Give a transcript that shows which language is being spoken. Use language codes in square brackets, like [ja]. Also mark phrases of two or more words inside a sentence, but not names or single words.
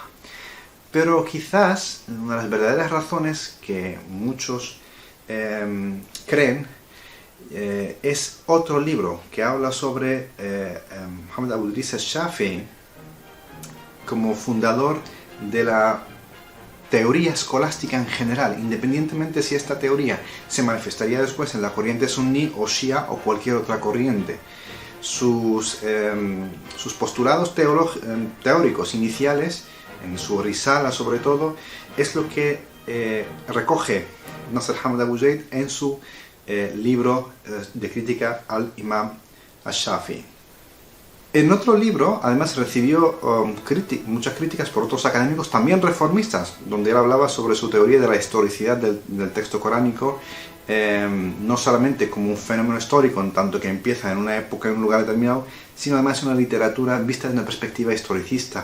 [es] Pero quizás una de las verdaderas razones que muchos creen es otro libro que habla sobre Muhammad Abu Idris al-Shafi'i como fundador de la teoría escolástica en general, independientemente si esta teoría se manifestaría después en la corriente suní o shia o cualquier otra corriente. Sus postulados teóricos iniciales, en su Risala sobre todo, es lo que recoge Nasr Hamd Abu Zaid en su libro de crítica al Imam al-Shafi'i. En otro libro, además, recibió muchas críticas por otros académicos, también reformistas, donde él hablaba sobre su teoría de la historicidad del texto coránico, no solamente como un fenómeno histórico, en tanto que empieza en una época, en un lugar determinado, sino además una literatura vista desde una perspectiva historicista.